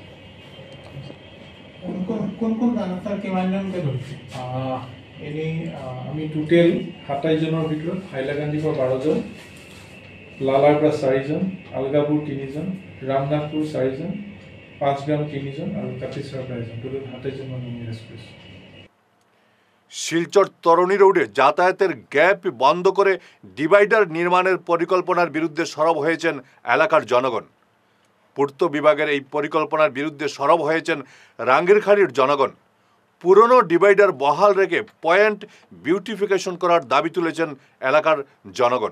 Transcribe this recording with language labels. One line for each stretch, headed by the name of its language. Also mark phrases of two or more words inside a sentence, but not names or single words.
Assamese: কোন স্যার কিমানজনকে ধৰিছে? এনেই আমি টোটেল 27জনৰ ভিতৰত হাইলাকান্দিৰ পৰা 12জন, লালাৰ পৰা 4জন, আলগাপুৰ 3জন, ৰামনাথপুৰ 4জন, 5 গ্ৰাম 3জন আৰু কাটিছাৰ পৰা 1জন, টোটেল 27জন মানুহ আমি এৰেষ্ট কৰিছোঁ।
Bangla: শিলচর তরণী রোডে যাতায়াতের গ্যাপ বন্ধ করে ডিভাইডার নির্মাণের পরিকল্পনার বিরুদ্ধে সরব হয়েছেন এলাকার জনগণ। পূর্ত বিভাগের এই পরিকল্পনার বিরুদ্ধে সরব হয়েছেন রাঙ্গিরখাড়ির জনগণ। পুরনো ডিভাইডার বহাল রেখে
English: point beautification
Bangla: করার দাবি তুলেছেন এলাকার জনগণ।